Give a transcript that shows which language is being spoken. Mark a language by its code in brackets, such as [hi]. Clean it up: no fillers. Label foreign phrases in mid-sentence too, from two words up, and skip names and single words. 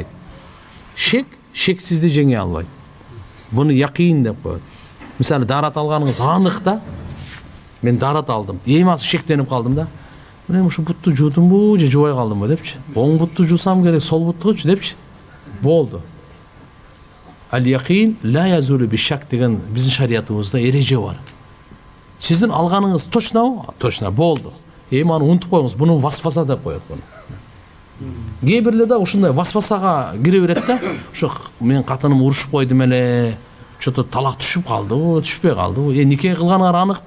[ky] Шексизди жеңе албайт. Буну якин деп коет. Мисалы дарат алганыңыз анык да. Мен дарат алдым. Эми азыр шектенип калдым да. Мен ушу бутту жуудумбу же жубай калдымбы депчи. Оң бутту жуусам керек, сол буттугучу депчи. Болду. [ar] اليقين لا يزول بالشك [ky] деген биздин шариятыбызда эреже бар. Сиздин алганыңыз точнобу? Точно, болду. эми аны унутуп коюңуз, буну васваса деп коет буну. Кээ бирлер да ушундай васвасага кире берет да, ошо мен катыным урушуп койдум эле, что-то талак түшүп калдыбы, түшпөй калдыбы, нике кылганыңар аныкпы?